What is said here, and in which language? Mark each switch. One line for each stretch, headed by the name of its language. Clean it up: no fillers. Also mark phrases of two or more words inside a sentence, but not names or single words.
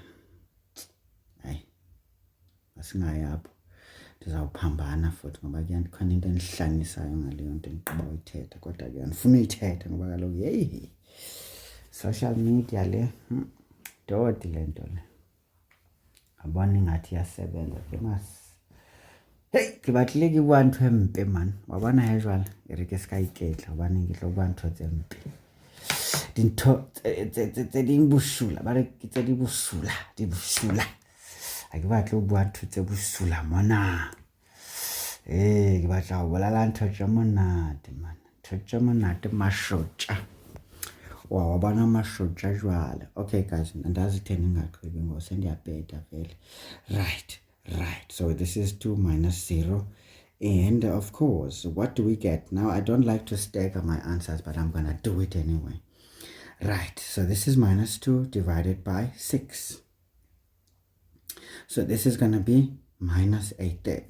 Xhosa: Hayi. Asingayapho. Ndizawuphambana futhi ngoba ke khona into endihlanisayo ngaleyo nto endiqaba uyithetha, kodwa ke andifuna uyithetha ngoba kaloku yeyi,
English: social media
Xhosa: le dodi le nto le. Abona ingathi iyasebenza
Southern Sotho: ke hey, ke batlile ke bua ntho e mpe man. Wa bona he jwale e re ke ska iketla hobane ke tlo bua ntho tse mpe. Dintho tse ding busula, ba re ke tse di busula. Ha ke batle ho bua ntho tse busula mona. Ke batla ho bolala ntho tse monate man. Ntho tse monate mashotja. Wa bona mashotja jwale.
Xhosa: Okay guys, andazi theni ngaqhubeki ngose ndiyabheda vele.
English: Right. So this is 2 minus 0. And of course, what do we get? Now, I don't like to stagger my answers, but I'm going to do it anyway. Right. So this is minus 2 divided by 6. So this is going to be minus a third.